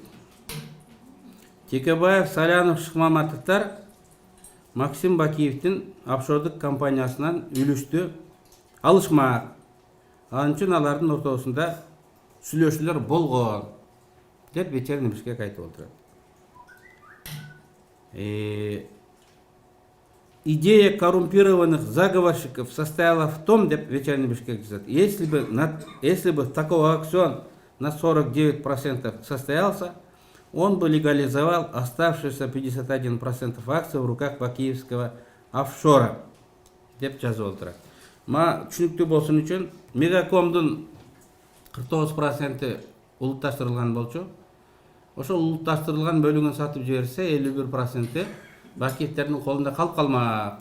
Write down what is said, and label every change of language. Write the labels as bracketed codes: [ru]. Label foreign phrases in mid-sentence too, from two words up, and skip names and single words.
[ky] Текебаев, Салянов, Шыкмаматовдор Максим Бакиевдин офшордук компаниясынан үлүштү алышмак. Анын үчүн алардын ортосунда сүйлөшүүлөр болгон деп Вечерний Бишкек айтып отурат. [ru] Идея коррумпированных заговорщиков состояла в том, [ky] деп Вечерний Бишкек жазат, [ru] если бы такой аукцион на 49% состоялся, он бы легализовал оставшиеся 51% акций в руках бакиевского офшора, [ky] деп жазып отурат. Ма түшүнүктүү болсун үчүн Мегакомдун 49% улутташтырылган болчу. Ошол улутташтырылган бөлүгүн сатып жиберсе, 51% Бакиевдердин колунда калып калмак.